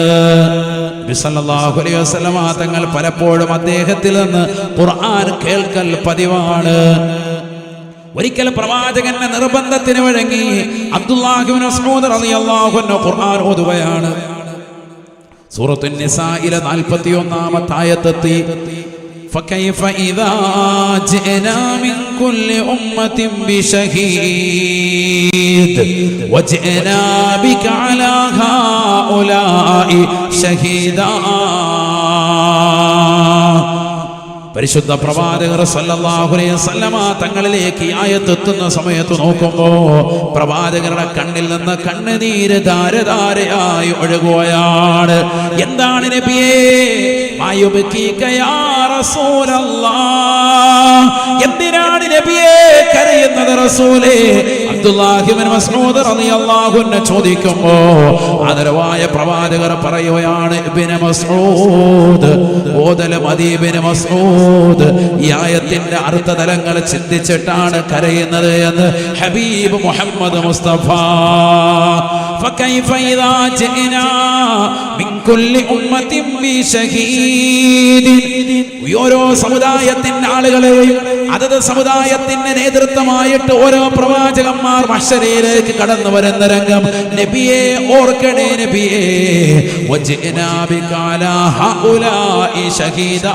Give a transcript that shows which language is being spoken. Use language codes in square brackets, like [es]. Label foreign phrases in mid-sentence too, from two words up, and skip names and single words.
[ml] നബി [ar] صلى الله عليه وسلم [ml] തങ്ങൾ പലപ്പോഴും അദ്ദേഹത്തിൽ നിന്ന് ഖുർആൻ കേൾക്കൽ പതിവാണ്. ഒരിക്കൽ പ്രവാചകന്റെ നിർബന്ധത്തിന് വഴങ്ങി അബ്ദുല്ലാഹി ഇബ്നു മസ്ഊദ് [ar] رضي الله عنه [ml] ഖുർആൻ ഓതുകയാണ്. സൂറത്തുൻ നിസായിലെ 41-ാമത്തെ ആയത്തെത്തി. [ar] فكيف إذا جئنا من كل أمة بشهيد وجئنا بك على هؤلاء شهيدا. [ml] പരിശുദ്ധ പ്രവാചകർ [ar] صلى الله عليه وسلم [ml] തങ്ങളിലേക്ക് ഈ ആയത്ത് എത്തുന്ന സമയത്ത് നോക്കുമ്പോൾ പ്രവാചകരുടെ കണ്ണിൽ നിന്ന് കണ്ണുനീര് ധാരധാരയായി ഒഴുകുകയാണ്. എന്താണ് നബിയേ [ar] ما يبكيك يا رسول الله, [ml] എന്തിനാണ് നബിയേ കരയുന്നത് റസൂലേ? അബ്ദുല്ലാഹി ഇബ്നു മസ്ഊദ് [ar] رضي الله عنه [ml] ചോദിക്കുമ്പോൾ ആദരവായ പ്രവാചകർ പറയുകയാണ്, ഇബ്നു മസ്ഊദ് ഓതല മദീ ഇബ്നു മസ്ഊദ് ഈ ആയത്തിന്റെ അർത്ഥതലങ്ങൾ ചിന്തിച്ചിട്ടാണ് കരയുന്നത് എന്ന് ഹബീബ് മുഹമ്മദ് മുസ്തഫ. [ar] فكيف إذا جئنا من كل أمة بشهيد. [ml] ഓരോ സമുദായത്തിന്റെ ആളുകളെയും അതത് സമുദായത്തിന്റെ നേതൃത്വമായിട്ട് ഓരോ പ്രവാചകന്മാർ മഹ്ശറിലേക്ക് കടന്നു വരുന്ന രംഗം നബിയെ ഓർക്കണേ നബിയെ. [ar] وجئنا بك على هؤلاء شهيدا.